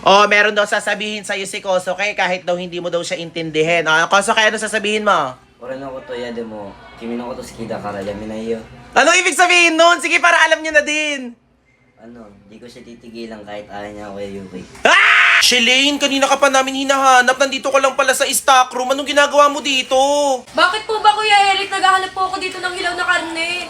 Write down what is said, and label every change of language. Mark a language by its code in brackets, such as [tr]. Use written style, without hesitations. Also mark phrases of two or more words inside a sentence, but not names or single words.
[tl] Oh, meron daw sasabihin sa'yo si Kosoke kahit daw hindi mo daw siya intindihin. Ah, Kosoke, ano sasabihin mo? [ja] 俺のこと嫌でも君のこと好きだからやめないよ。 [tl] Ano ibig sabihin nun? Sige, para alam niya na din. Di ko siya titigilan kahit ayaw niya ako Yuki. Ah! Shelane, kanina ka pa namin hinahanap. Nandito ka lang pala sa stock room. Anong ginagawa mo dito? Bakit po ba, Kuya Eric, naghahanap po ako dito ng hilaw na karne?